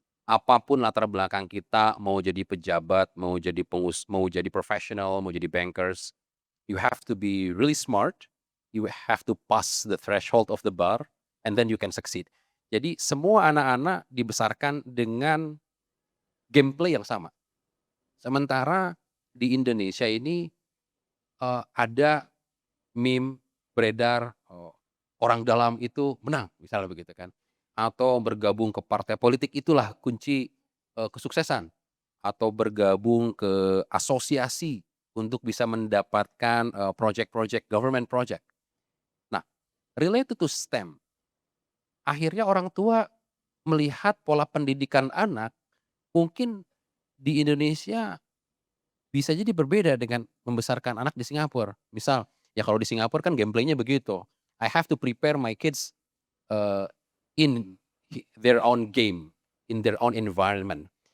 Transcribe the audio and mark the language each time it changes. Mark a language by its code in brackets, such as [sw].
[id] Apapun latar belakang kita, mau jadi pejabat, mau jadi profesional, mau jadi bankers, [en] you have to be really smart, you have to pass the threshold of the bar, and then you can succeed. [id] Jadi semua anak-anak dibesarkan dengan gameplay yang sama. Sementara di Indonesia ini, ada meme beredar, orang dalam itu menang, misalnya begitu kan. Atau bergabung ke partai politik itulah kunci, kesuksesan. Atau bergabung ke asosiasi untuk bisa mendapatkan, project-project, government project. Nah, [en] related to STEM, [id] akhirnya orang tua melihat pola pendidikan anak, mungkin di Indonesia bisa jadi berbeda dengan membesarkan anak di Singapura. Misal, ya kalau di Singapura kan gameplay-nya begitu, [en] I have to prepare my kids, eee, in their own game, in their own environment.